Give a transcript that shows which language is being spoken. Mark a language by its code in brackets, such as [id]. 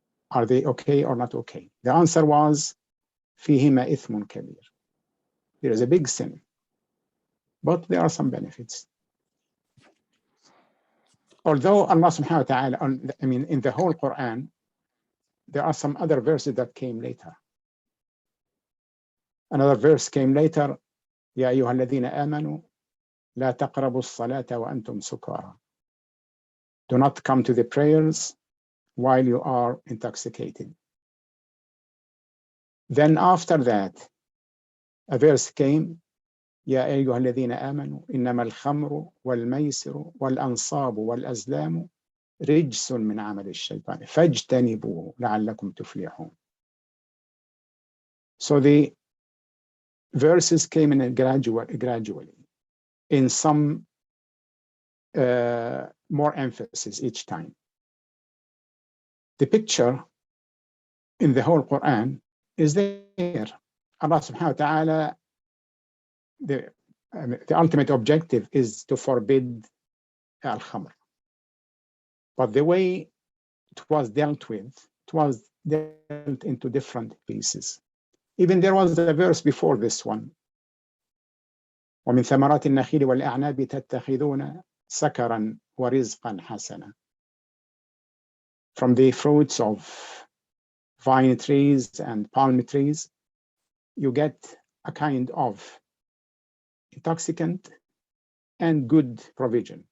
[en] Are they okay or not okay? The answer was, [ar] فيهما إثم كبير. [en] There is a big sin, but there are some benefits. Although Allah subhanahu wa ta'ala, in the whole Quran, there are some other verses that came later. Another verse came later, [ar] يا أيها الذين آمنوا لا تقربوا الصلاة وأنتم سكارى. [en] Do not come to the prayers while you are intoxicated. Then after that, a verse came, [ar] يا أيها الذين آمنوا إنما الخمر والميسر والأنصاب والأزلام رجس من عمل الشيطان فاجتنبوه لعلكم تفلحون. [en] So the verses came in gradually, in some more emphasis each time. The picture in the whole Quran is there. Allah subhanahu wa ta'ala, the ultimate objective is to forbid al-khamr. But the way it was dealt with, it was dealt into different pieces. Even there was a verse before this one. [ar] وَمِنْ ثَمَرَاتِ النَّخِيلِ وَالْأَعْنَابِ تَتَّخِذُونَ سَكَرًا وَرِزْقًا حَسَنًا. [en] From the fruits of vine trees and palm trees, you get a kind of intoxicant and good provision.